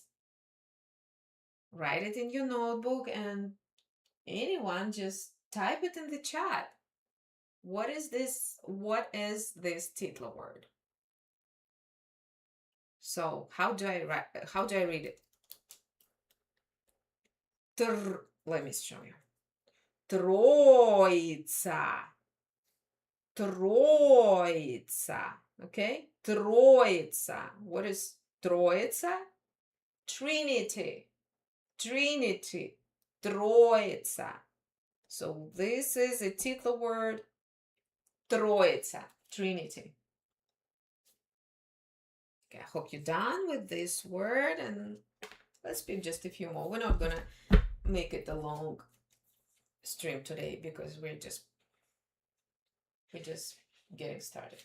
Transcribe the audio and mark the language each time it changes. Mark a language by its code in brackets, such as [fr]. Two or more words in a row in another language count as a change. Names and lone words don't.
[en] Write it in your notebook, and anyone just type it in the chat. What is this? What is this Titler word? So how do I write? How do I read it? Let me show you. Троица. Троица. Okay? Троица. What is Троица? Trinity. Trinity. Троица. So this is a Titler word. Троица. Trinity. Okay, I hope you're done with this word, and let's speak just a few more. We're not gonna make it a long stream today because we're just getting started.